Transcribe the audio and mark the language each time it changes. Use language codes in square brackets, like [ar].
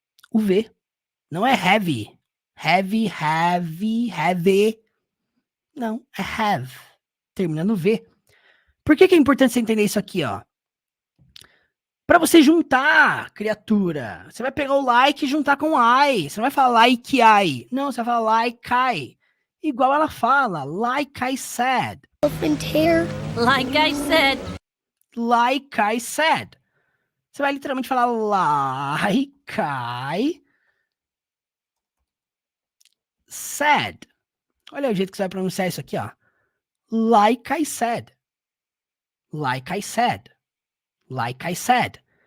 [pt] O V. Não é heavy. Heavy, have. Não, é have. Termina no V. Por que é importante você entender isso aqui, ó? Para você juntar, criatura. Você vai pegar o like e juntar com I. Você não vai falar [en] like I. [pt] Não, você vai falar [en] like I. [pt] Igual ela fala, [en] like I said. Elephant hair. Like I said. Like I said. [pt] Você vai literalmente falar [en] like I said. [pt] Olha o jeito que você vai pronunciar isso aqui, ó. [en] Like I said. Like I said. Like I said.